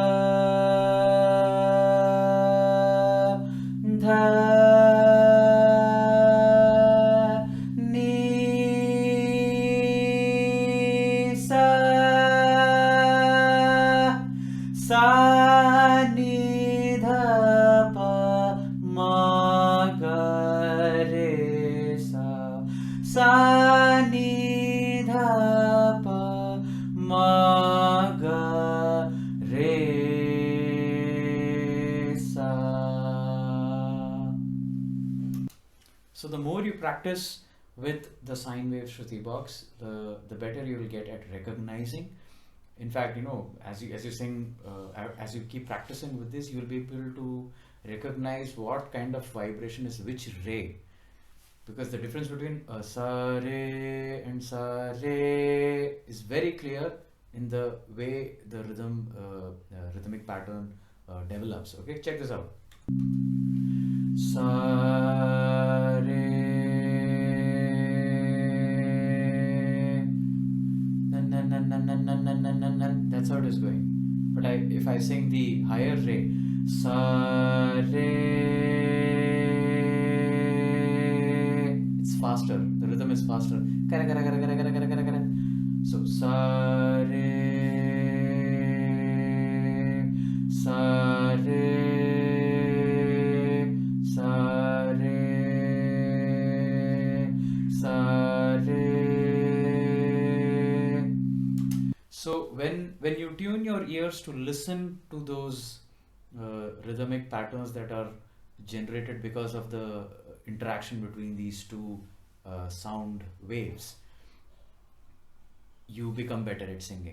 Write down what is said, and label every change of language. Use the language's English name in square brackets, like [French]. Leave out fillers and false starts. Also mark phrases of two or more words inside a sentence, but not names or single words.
[English] dha ni sa sa ni dha pa ma ga re sa ni dha pa ma ga re sa. So the more you practice with the sine wave shruti box, the better you will get at recognizing. In fact, as you sing, as you keep practicing with this, you will be able to recognize what kind of vibration is which re, because the difference between sa re and sa re is very clear in the way the rhythmic pattern develops. Okay, check this out. Sa re. That's how it is going. But if I sing the higher re, sa re, it's faster. The rhythm is faster. Kara kara kara kara kara kara kara kara. So sa re, sa re, sa re, sa re. So when you tune your ears to listen to those rhythmic patterns that are generated because of the interaction between these two sound waves, you become better at singing.